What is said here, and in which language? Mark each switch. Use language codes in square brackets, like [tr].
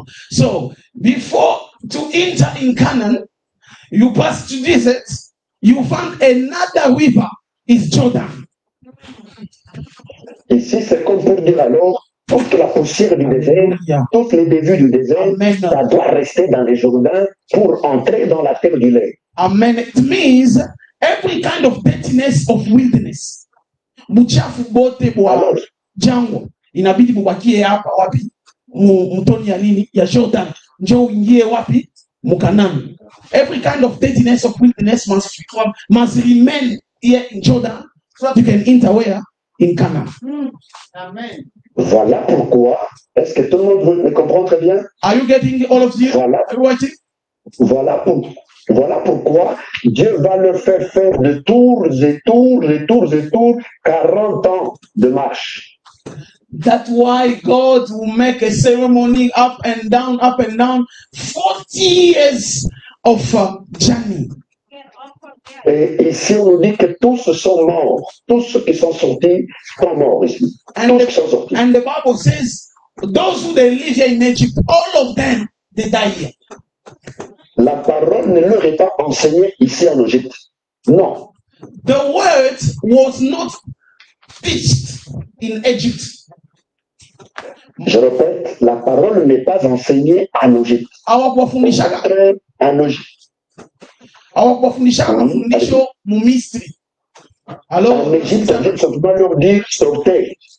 [en] So before to enter in Canaan, you pass to desert, you find another river, is Jordan. [fr] Ici, c'est comme pour dire alors, toute la poussière du désert, toutes les bévues du désert, ça doit rester dans les Jourdains pour entrer dans la terre du lait. [en] Amen. It means every kind of dirtiness of wilderness. [sw] Buchafu bote bwa jangwa. Inabidi mubakie hapa wapi? Mtoni ya nini? Ya Jordan. Njoo uingie wapi? Mukanani. [en] Every kind of dirtiness of wilderness must remain here in Jordan so that you can enter where? In Canaan. Amen. [fr] Voilà pourquoi. Est-ce que tout le monde me comprend très bien? [en] Are you getting all of you? [fr] Voilà pourquoi Dieu va leur faire de tours et tours, 40 ans de marche. [en] That's why God will make a ceremony up and down, 40 years of journey. [fr] Et ici, on nous dit que tous sont morts. Tous ceux qui sont sortis sont morts ici. [en] And the Bible says, those who they live here in Egypt, all of them, they die here. [fr] La parole ne leur est pas enseignée ici en Égypte. Non. [en] The word was not teached in Egypt. [fr] Je répète, la parole n'est pas enseignée en Égypte. En Égypte. [sw] Mafundisho mu Misri. [fr] Alors, en Égypte, on doit leur dire sortez.